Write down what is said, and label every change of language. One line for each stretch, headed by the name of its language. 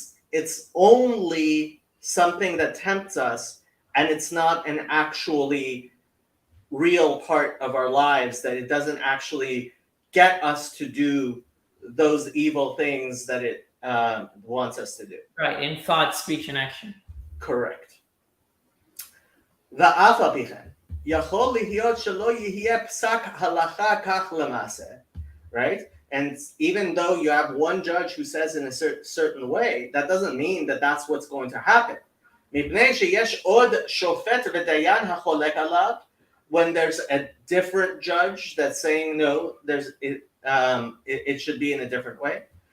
English: it's only something that tempts us, and it's not an actually real part of our lives, that it doesn't actually get us to do those evil things that it wants us to do. Right, in thought, speech, and action. Correct.
Hebrew: ואף על פי כן, יכול להיות שלא יהיה פסק הלכה כך למעשה,
English: right? And even though you have one judge who says in a certain way, that doesn't mean that that's what's going to happen.
Hebrew: מפני שיש עוד שופט ודיין החולק עליו,
English: when there's a different judge that's saying no, it should be in a different way.